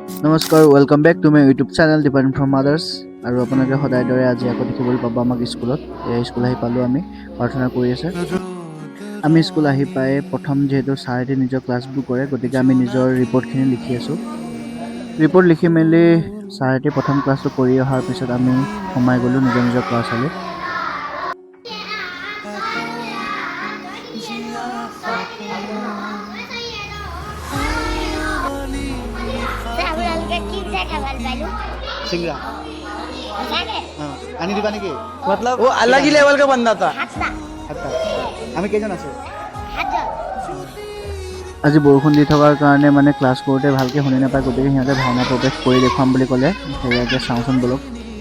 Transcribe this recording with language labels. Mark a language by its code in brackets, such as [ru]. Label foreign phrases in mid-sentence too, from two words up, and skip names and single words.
[as] নমস্কাৰ [en] welcome back to my YouTube channel [as] ডিপেণ্ড ফ্ৰম আদাৰ্ছ আৰু আপোনালোকে সদায় দৰে আজি আকৌ দেখিবলৈ পাব আমাক স্কুলত স্কুল আহি পালোঁ আমি প্ৰাৰ্থনা কৰি আছে আমি স্কুল আহি পাই প্ৰথম যিহেতু ছাৰহঁতে নিজৰ ক্লাছবোৰ কৰে গতিকে আমি নিজৰ ৰিপৰ্টখিনি লিখি আছোঁ ৰিপৰ্ট লিখি মেলি ছাৰহঁতে প্ৰথম ক্লাছটো কৰি অহাৰ পিছত আমি সোমাই গ'লোঁ নিজৰ নিজৰ ক্লাছলৈ সিংগৰা হয় আনি দিবা নেকি [hi] मतलब वो अलग ही लेवल का बंदा था। [as] अच्छा আমি কেইজন আছে আজি বৰষুণ দি থকাৰ কাৰণে মানে ক্লাছ কৰোঁতে ভালকৈ শুনি নাপায় গতিকে সিহঁতে ভাওনা প্ৰৱেশ কৰি দেখুৱাম বুলি ক'লে সেয়াকে চাওঁচোন বোলক